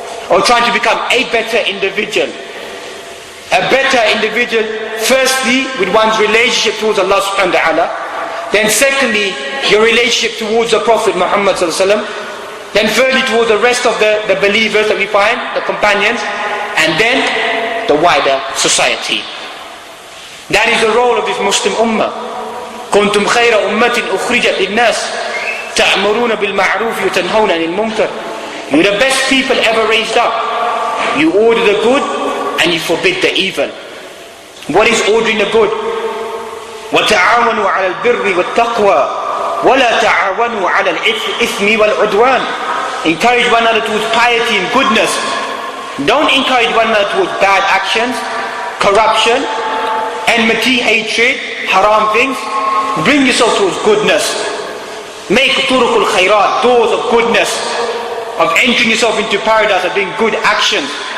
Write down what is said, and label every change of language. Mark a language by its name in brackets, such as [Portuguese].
[English] or trying to become a better individual. A better individual, firstly, with one's relationship towards Allah subhanahu wa ta'ala. Then secondly, your relationship towards the Prophet Muhammad sallallahu alaihi wasallam. Then thirdly, towards the rest of the believers that we find, the companions. And then the wider society. That is the role of this Muslim ummah. [Arabic] كنتم خير أمة أخرجت للناس تأمرون بالمعروف وتنهون عن المنكر. [English] You're the best people ever raised up. You order the good and you forbid the evil. What is ordering the good? [Arabic] وتعاونوا على البر والتقوى ولا تعاونوا على الإثم والعدوان. [English] Encourage one another towards piety and goodness. Don't encourage one another towards bad actions, corruption, enmity, hatred, haram things. Bring yourself towards goodness. Make turuqul khairat, doors of goodness, of entering yourself into paradise, of doing good actions.